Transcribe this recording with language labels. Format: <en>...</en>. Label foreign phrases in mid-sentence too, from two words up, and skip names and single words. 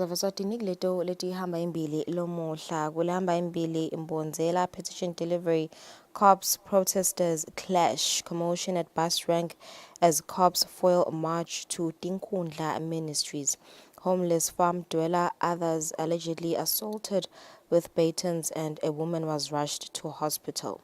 <ss>of Eswatini leti ihamba imbili lomuhla kulahamba imbili imbonzela</ss> <en>petition delivery Cops protesters clash. Commotion at bus rank as cops foil march to Tinkundla Ministries. Homeless farm dweller, others allegedly assaulted with batons, and a woman was rushed to hospital.</en>